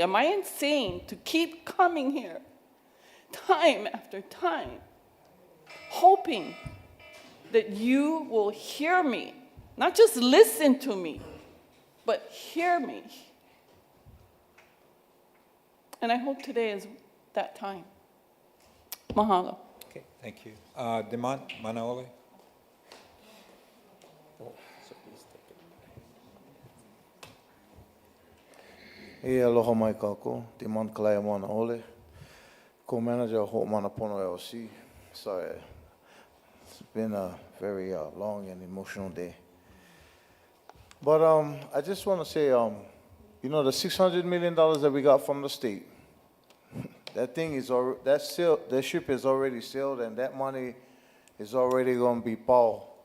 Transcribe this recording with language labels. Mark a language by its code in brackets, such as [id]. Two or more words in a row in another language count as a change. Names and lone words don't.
[en] Am I insane to keep coming here time after time, hoping that you will hear me, not just listen to me, but hear me? And I hope today is that time. Mahalo. Okay, thank you. Demont Manaole. [haw] E aloha mai kako, te man kalaya mana ole. [en] Co-manager of Hope Manapono LLC. Sorry, it's been a very long and emotional day. But I just want to say, you know, the $600 million that we got from the state, that thing is already, that ship is already sailed, and that money is already going to be bought.